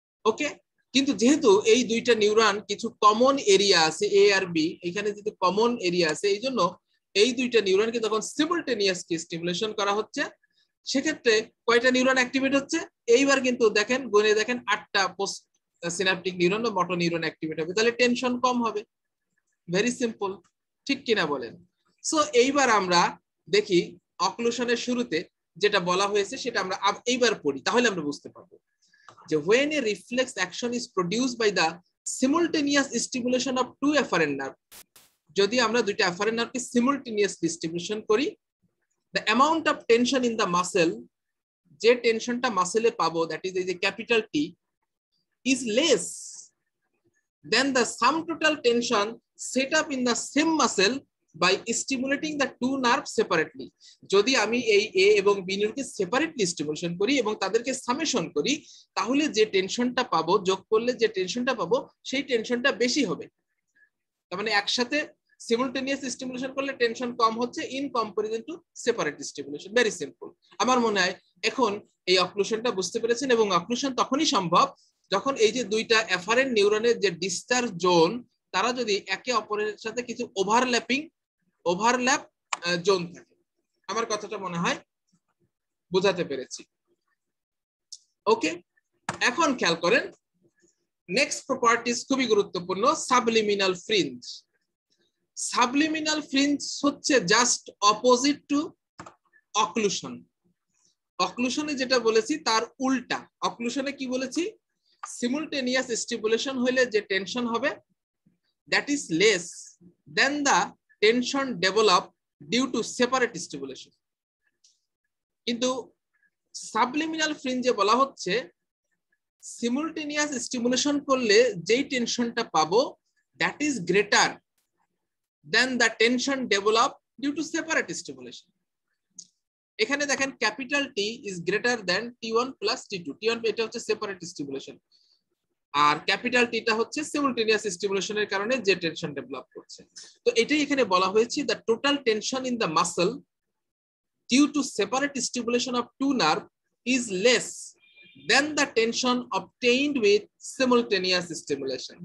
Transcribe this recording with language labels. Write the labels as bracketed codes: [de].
[bn] ওকে, কিন্তু যেহেতু এই দুইটা নিউরন কিছু কমন এরিয়া আছে এ আর বি, এখানে যেহেতু কমন এরিয়া আছে এই জন্য এই দুইটা নিউরনকে যখন সিমুলটেনিয়াসলি স্টিমুলেশন করা হচ্ছে সেক্ষেত্রে কয়টা নিউরন অ্যাক্টিভেট হচ্ছে, এইবার কিন্তু দেখেন গুণে দেখেন 8টা পোস্ট সিনাপটিক নিউরন বা মোটর নিউরন অ্যাক্টিভেট হবে, তাহলে টেনশন কম হবে। [en] very simple, [bn] ঠিক কিনা বলেন? সো এইবার আমরা দেখি অক্লুশনের শুরুতে যেটা বলা হয়েছে সেটা আমরা এইবার পড়ি, তাহলে আমরা বুঝতে পারবো যে [en] when a reflex action is produced by the simultaneous stimulation of two afferent nerve, [bn] যদি আমরা দুইটা afferent nerve-কে simultaneously stimulation করি, [en] the amount of tension in the muscle, [bn] যে টেনশনটা মাসেলে পাবো, [en] that is the capital T, is less than the sum total tension set up in the same muscle by stimulating the two nerves separately. [bn] যদি আমি এই এ এবং B নিউরনকে separately stimulation করি এবং তাদেরকে সামেশন করি, তাহলে যে টেনশনটা পাবো, যোগ করলে যে টেনশনটা পাবো সেই টেনশনটা বেশি হবে। তার মানে একসাথে সিমুলটেনিয়াস স্টিমুলেশন করলে টেনশন কম হচ্ছে [en] In comparison to separate stimulation. [bn] Very simple. আমার মনে হয় এখন এই অক্লুশনটা বুঝতে পেরেছেন, এবং অক্লুশন তখনই সম্ভব যখন এই যে দুইটা এফারেন্ট নিউরনের যে ডিসচার্জ জোন তারা যদি একে অপরের সাথে কিছু ওভারল্যাপ জোন থাকে। আমার কথাটা মনে হয় বোঝাতে পেরেছি। ওকে, এখন খেয়াল করেন নেক্সট প্রপার্টিজ খুবই গুরুত্বপূর্ণ, সাবলিমিনাল ফ্রিঞ্জ। সাবলিমিনাল ফ্রিঞ্জ হচ্ছে জাস্ট অপোজিট টু অক্লুশন। অক্লুশনে যেটা বলেছি তার উল্টা। অক্লুশনে কি বলেছি, সিমুলটেনিয়াস স্টিমুলেশন হলে যে টেনশন হবে [en] that is less than the tension developed due to separate stimulation, [bn] কিন্তু সাবলিমিনাল ফ্রিঞ্জে বলা হচ্ছে সিমুলটেনিয়াস স্টিমুলেশন করলে যেই টেনশনটা পাবো that is greater than the tension developed due to separate stimulation. এখানে দেখেন [en] Capital T is greater than T1 plus T2. [bn] T1 এটা হচ্ছে সেপারেট স্টিমুলেশন, আর ক্যাপিটাল টিটা হচ্ছে সিমুলটেনিয়াস স্টিমুলেশনের কারণে যে টেনশন ডেভেলপ করছে। তো এটাই এখানে বলা হয়েছে [en] The total tension in the muscle due to separate stimulation of two nerve is less than the tension obtained with simultaneous stimulation.